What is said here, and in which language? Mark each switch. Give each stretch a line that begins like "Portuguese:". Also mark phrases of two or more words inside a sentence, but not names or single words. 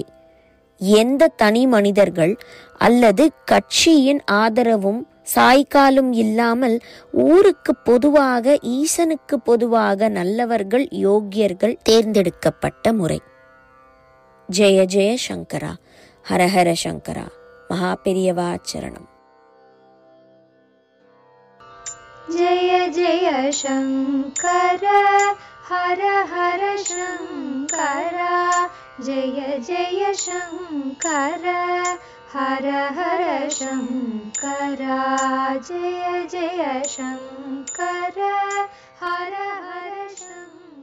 Tamil: எந்த தனி மனிதர்கள் அல்லது கட்சியின் ஆதரவும் சாய்காலும் இல்லாமல் ஊருக்கு பொதுவாக, ஈசனுக்கு பொதுவாக நல்லவர்கள், யோக்கியர்கள் தேர்ந்தெடுக்கப்பட்ட முறை. ஜெய ஜெய சங்கரா, ஹரஹர சங்கரா, மகா பெரியவா சரணம்.
Sanskrit: जय जय शंकर हर हर शंकर, जय जय शंकर हर हर शंकर, जय जय शंकर हर हर शंकर.